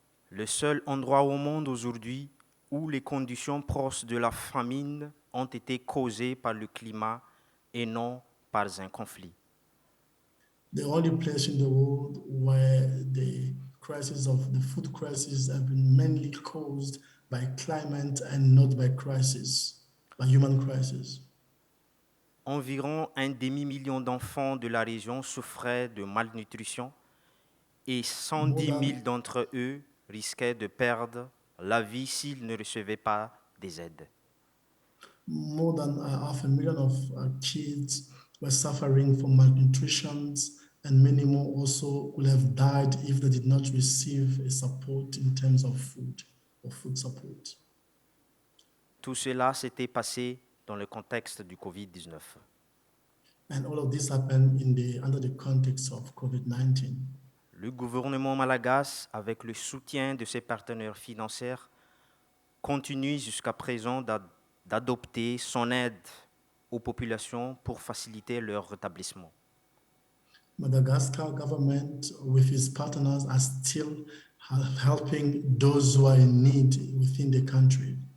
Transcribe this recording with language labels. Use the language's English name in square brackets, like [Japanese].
[French] Le seul endroit au monde aujourd'hui où les conditions proches de la famine ont été causées par le climat et non par un conflit. [English] The only place in the world where the crisis of the food crisis have been mainly caused by climate and not by human crisis. [French] Environ un demi-million d'enfants de la région souffraient de malnutrition et 110 000 d'entre eux risquaient de perdre la vie s'ils ne recevaient pas des aides. [English] More than 500,000 of kids were suffering from malnutrition, and many more also would have died if they did not receive a support in terms of food or food support. [French] Tout cela s'était passé dans le contexte du Covid-19. [English] And all of this happened under the context of COVID-19. [French] Le gouvernement malagasy, avec le soutien de ses partenaires financiers, continue jusqu'à présent d'adopter son aide aux populations pour faciliter leur rétablissement. [English] Madagascar government, with its partners, are still helping those who are in need within the country.